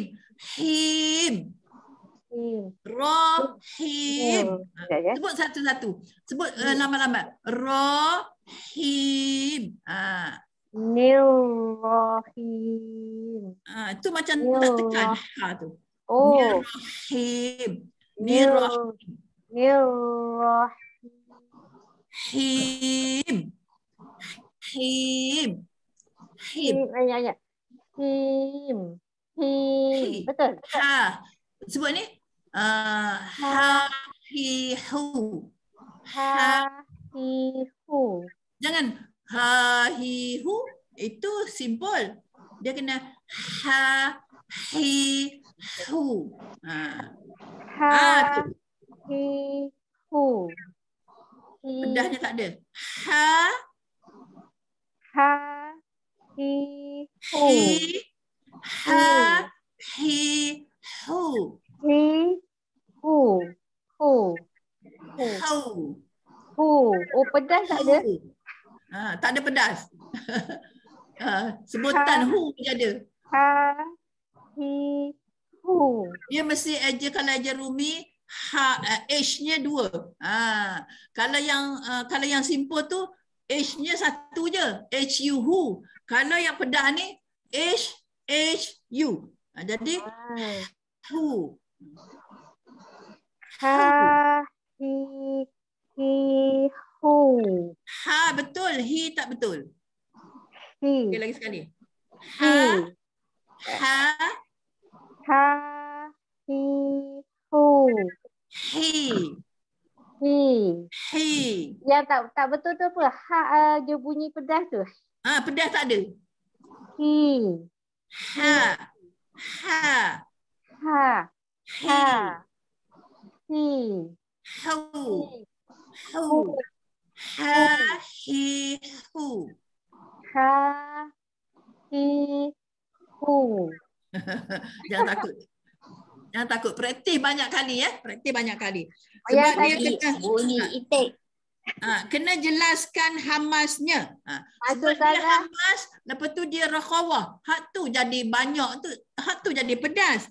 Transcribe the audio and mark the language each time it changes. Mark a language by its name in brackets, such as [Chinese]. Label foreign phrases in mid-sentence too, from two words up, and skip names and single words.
[Malay] Him. Rahim. Sebut satu-satu. Sebut lama-lama. Rahim. Nirrahim. Itu macam tak tekan ha tu. Nirrahim. Nirrahim. Him. Him. Him. Him. Betul. Ha. Sebut ni. Ha, hi, hu. Ha-hi-hu. Jangan ha, hi, hu. Itu simple. Dia kena ha, hi, hu. Ha-hi-hu. Pedahnya tak ada. Ha, ha-hi-hu. hi, ha, hi, hu. Hi-hu. Hu. Hu. Hu. Oh, pedas tak ada? Tak ada pedas. Sebutan hu je ada. Ha-hi-hu. Dia mesti kalau eja rumi H-nya 2. Kalau yang simple tu H-nya 1 je. H-U hu. Kalau yang pedas ni H-H-U. Jadi hu. Ha-hi-hu. Ha betul, hi tak betul. Hi. Okay, lagi sekali. Ha. Ha-hi-hu. Hi. Hi. Yang tak betul tu apa? Dia bunyi pedas tu. Pedas tak ada. Hi. Ha. Hi. Hu. Ha-hi-hu. Ha-hi-hu. Jangan takut. Jangan takut. Praktis banyak kali ya. Praktis banyak kali. Sebab Sebab dia kena bunyi itik. Kena jelaskan hamasnya. Sebab dia hamas, lepas tu dia rakhawah. Hak tu jadi banyak tu. Hak tu jadi pedas.